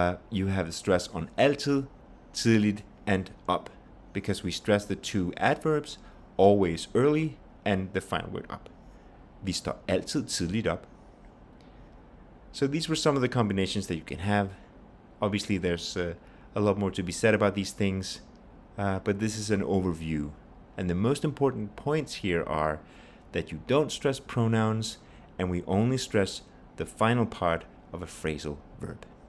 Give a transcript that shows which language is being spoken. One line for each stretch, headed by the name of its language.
English: You have the stress on altid, tidligt, and up, because we stress the two adverbs, always early, and the final word up.
Danish: Vi står altid tidligt op.
English: So these were some of the combinations that you can have. Obviously, there's a lot more to be said about these things, but this is an overview. And the most important points here are that you don't stress pronouns, and we only stress the final part of a phrasal verb.